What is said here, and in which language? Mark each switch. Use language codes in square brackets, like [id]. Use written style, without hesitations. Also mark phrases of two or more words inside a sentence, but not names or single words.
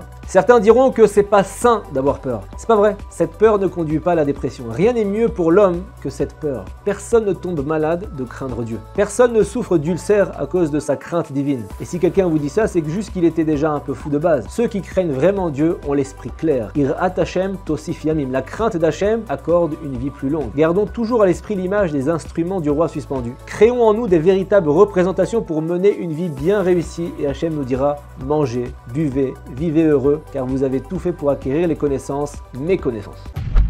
[fr] Certains diront que c'est pas sain d'avoir peur. C'est pas vrai. Cette peur ne conduit pas à la dépression. Rien n'est mieux pour l'homme que cette peur. Personne ne tombe malade de craindre Dieu. Personne ne souffre d'ulcère à cause de sa crainte divine. Et si quelqu'un vous dit ça, c'est que juste qu'il était déjà un peu fou de base. Ceux qui craignent vraiment Dieu ont l'esprit clair. [he] יראת השם תוסיף ימים. [fr] La crainte d'Hachem accorde une vie plus longue. Gardons toujours à l'esprit l'image des instruments du roi suspendu. Créons en nous des véritables représentations pour mener une vie bien réussie et Hachem nous dira mangez, buvez, vivez heureux, car vous avez tout fait pour acquérir les connaissances, mes connaissances.